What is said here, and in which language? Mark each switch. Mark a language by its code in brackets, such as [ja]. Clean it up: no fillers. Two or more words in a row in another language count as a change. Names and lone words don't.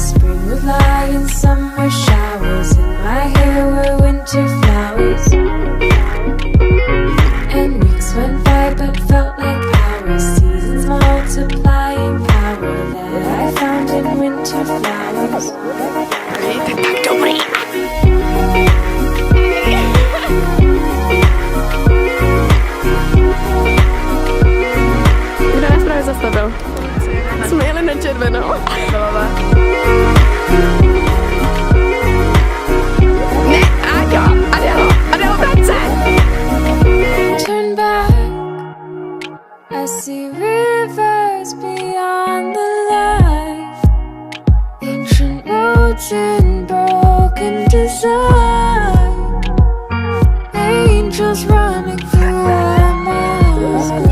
[en] Spring would lie in summer showers. In my hair were winter flowers. And weeks went by but felt like hours. Seasons multiplying power that I found in winter flowers. [cs] Zastavil. Jsme jeli na červenou. Ne, Adelo, vrať se! [en] Turn back, I see rivers beyond the light, ancient roads in broken design, angels running through our minds.